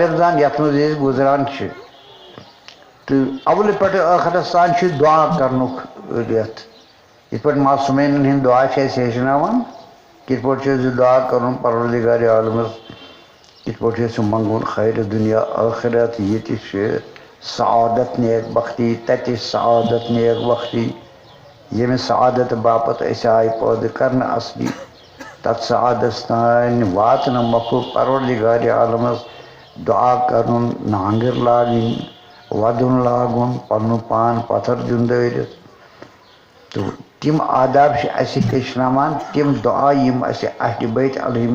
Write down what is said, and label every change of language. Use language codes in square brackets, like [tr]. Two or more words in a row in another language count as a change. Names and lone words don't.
[ks] رمضان یتھ منٛز أسۍ گُزران چھِ تہٕ اولہٕ پٮ۪ٹھٕ ٲخرس تام چھُ دعا کرنُک رٮ۪تھ یِتھ پٲٹھۍ معصوٗمیٖنن ہٕنٛدۍ دعا چھِ اَسہِ ہیٚچھناوان کِتھ پٲٹھۍ چھُ اَسہِ دعا کرُن پروردگارِ عالمس کِتھ پٲٹھۍ چھُ اَسہِ منٛگُن خیرِ دُنیا ٲخرت ییٚتہِ چھِ سعادت نیک بختی تتہِ سعادت نیک بختی ییٚمہِ سعادت باپتھ أسۍ آیہِ پٲدٕ کرنہٕ اصلی تتھ سعادتس تانۍ واتنہٕ مۄکھٕ پروردگارِ عالمس دعا کرُن نانٛگٕر لاگٕنۍ ودُن لاگُن پنُن پان پتھر دیُن دٲرِتھ تہٕ تِم آداب چھِ اَسہِ ہیٚچھناوان تِم دعا یِم اَسہِ اہلِ بیت علیہم